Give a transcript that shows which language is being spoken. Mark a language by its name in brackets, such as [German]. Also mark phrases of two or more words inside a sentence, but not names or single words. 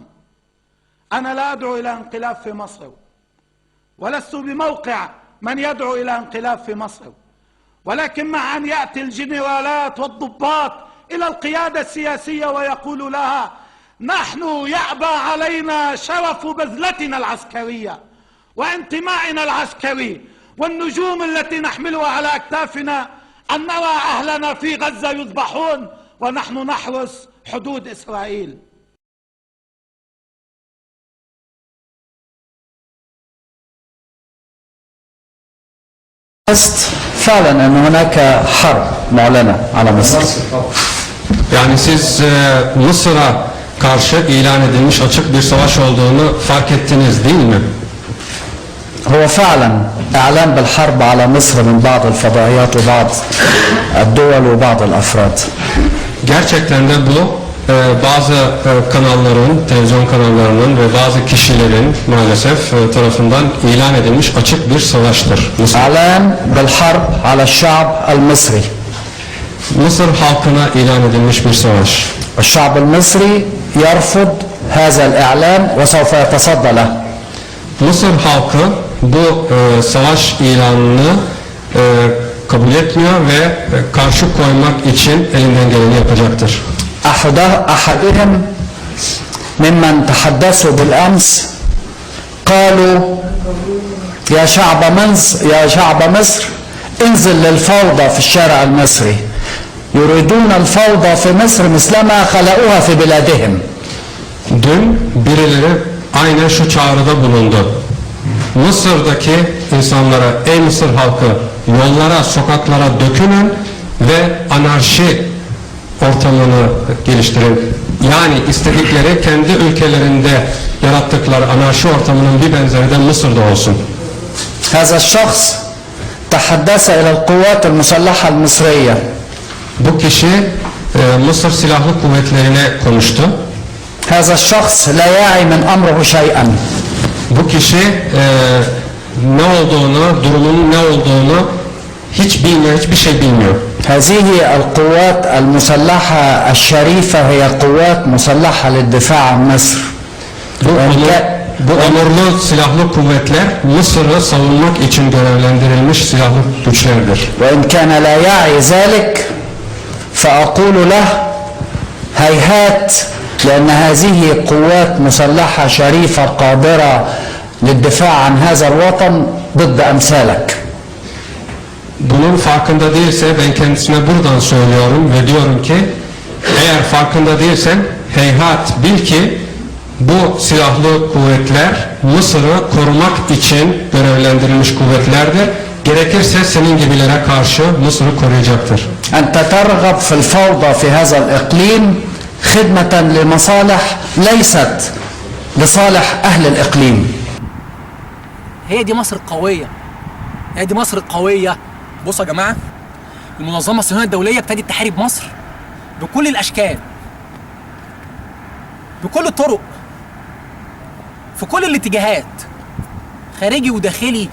[Arabic] أنا لا أدعو إلى انقلاب في مصر، ولست بموقع من يدعو إلى انقلاب في مصر، ولكن مع أن يأتي الجنرالات والضباط إلى القيادة السياسية ويقول لها نحن يأبى علينا شرف بذلتنا العسكرية وانتمائنا العسكري والنجوم التي نحملها على أكتافنا أن نرى أهلنا في غزة يذبحون ونحن نحرس حدود إسرائيل. فعلا أن هناك حرب معلنة على مصر. [Turkish] Yani siz Mısır'a karşı ilan edilmiş açık bir savaş olduğunu fark ettiniz değil mi? [Arabic] هو فعلا إعلان بالحرب على مصر من بعض الفضائيات وبعض الدول وبعض الأفراد. [Turkish] Gerçekten de bu bazı kanalların, televizyon kanallarının ve bazı kişilerin maalesef tarafından ilan edilmiş açık bir savaştır. [Arabic] إعلان بالحرب على الشعب المصري. [Turkish] Mısır halkına ilan edilmiş bir savaş. [Arabic] الشعب المصري يرفض هذا الإعلان وسوف يتصدى له. [Turkish] Mısır halkı bu savaş ilanını kabul etmiyor ve karşı koymak için elinden geleni yapacaktır. [Arabic] أحدهم ممن تحدثوا بالأمس قالوا يا شعب مصر انزل للفوضى في الشارع المصري يريدون الفوضى في مصر مثلما خلقوها في بلادهم. [Turkish] Dün birileri aynen şu çağrıda bulundu. Mısır'daki insanlara, ey Mısır halkı, yollara, sokaklara dökülün ve anarşi ortamını geliştirin. Yani istedikleri kendi ülkelerinde yarattıkları anarşi ortamının bir benzeri de Mısır'da olsun. [Arabic] هذا الشخص تحدث إلى القوات المسلحة المصرية. [Turkish] Bu kişi Mısır Silahlı Kuvvetleri'ne konuştu. [Arabic] هذا الشخص لا يعي من أمره شيئا. [Turkish] Bu kişi ne olduğunu, durumunun ne olduğunu hiç bilmiyor, hiçbir şey bilmiyor. [Arabic] هذه القوات المسلحة الشريفة هي قوات مسلحة للدفاع عن مصر. [Turkish] Bu onurlu silahlı kuvvetler Mısır'ı savunmak için görevlendirilmiş silahlı güçlerdir. [Arabic] وإن كان لا يعي ذلك فأقول له هيهات لأن هذه قوات مسلحة شريفة قادرة للدفاع عن هذا الوطن ضد أمثالك. [Turkish] bunun farkında değilse ben kendisine buradan söylüyorum ve diyorum ki eğer farkında değilsen heyhat bil ki bu silahlı kuvvetler Mısır'ı korumak için görevlendirilmiş kuvvetlerdir. Gerekirse senin gibilere karşı Mısır'ı koruyacaktır. [Arabic] أنت ترغب في الفوضى في هذا الإقليم خدمة لمصالح ليست لصالح أهل الإقليم. هي دي مصر القوية، هي دي مصر القوية. بصوا يا جماعة، المنظمة الصهيونية الدولية ابتدت تحارب مصر بكل الأشكال، بكل الطرق، في كل الاتجاهات، خارجي وداخلي.